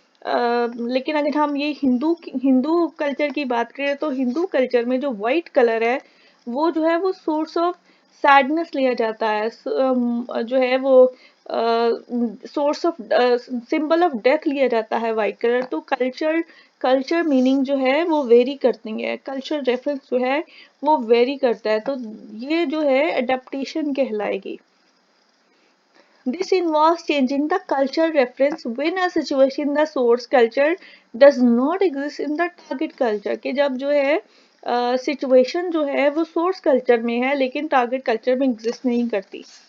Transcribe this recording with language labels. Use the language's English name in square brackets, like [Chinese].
[Hindi] लेकिन अगर हम ये हिंदू कल्चर की बात करें तो हिंदू कल्चर में जो वाइट कलर है वो जो है वो सोर्स ऑफ सैडनेस लिया जाता है, जो है वो source of symbol of death लिया जाता है वाइट कलर. तो कल्चर मीनिंग जो है वो वेरी करती है, कल्चर रेफरेंस जो है वो वेरी करता है. तो ये जो है अडेप्टेशन कहलाएगी. [English] This involves changing the culture reference when a situation in the source culture does not exist in the target culture. [Hindi] कि जब जो है सिचुएशन जो है वो सोर्स कल्चर में है लेकिन टारगेट कल्चर में एग्जिस्ट नहीं करती.